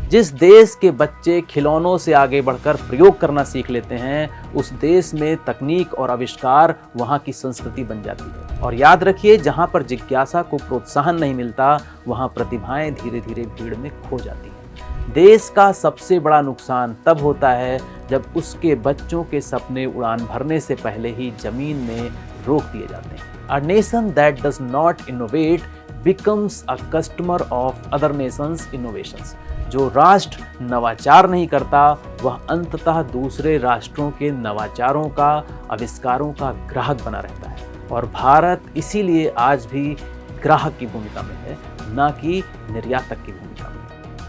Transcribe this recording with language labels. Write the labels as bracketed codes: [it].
[hi] जिस देश के बच्चे खिलौनों से आगे बढ़कर प्रयोग करना सीख लेते हैं, उस देश में तकनीक और आविष्कार वहाँ की संस्कृति बन जाती है। और याद रखिए, जहाँ पर जिज्ञासा को प्रोत्साहन नहीं मिलता, वहाँ प्रतिभाएं धीरे धीरे भीड़ में खो जाती हैं। देश का सबसे बड़ा नुकसान तब होता है जब उसके बच्चों के सपने उड़ान भरने से पहले ही जमीन में रोक दिए जाते हैं। [en] A nation that does not innovate becomes a customer of other nations' innovations. [hi] जो राष्ट्र नवाचार नहीं करता, वह अंततः दूसरे राष्ट्रों के नवाचारों का, आविष्कारों का ग्राहक बना रहता है। और भारत इसीलिए आज भी ग्राहक की भूमिका में है, ना कि निर्यातक की भूमिका में।